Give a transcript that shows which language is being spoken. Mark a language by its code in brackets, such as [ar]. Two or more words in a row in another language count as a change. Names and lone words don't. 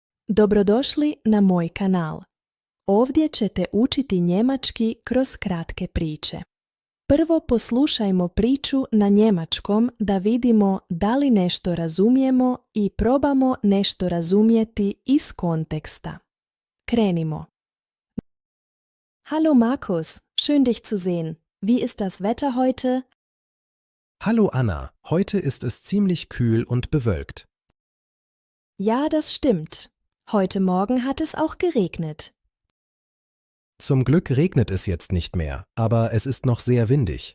[bs] Dobrodošli na moj kanal. Ovdje ćete učiti njemački kroz kratke priče. Prvo poslušajmo priču na njemačkom da vidimo da li nešto razumijemo i probamo nešto razumjeti iz konteksta. Krenimo. [de] Hallo Markus, schön dich zu sehen. Wie ist das Wetter heute? Hallo Anna, heute ist es ziemlich kühl und bewölkt. Ja, das stimmt. Heute Morgen hat es auch geregnet. Zum Glück regnet es jetzt nicht mehr, aber es ist noch sehr windig.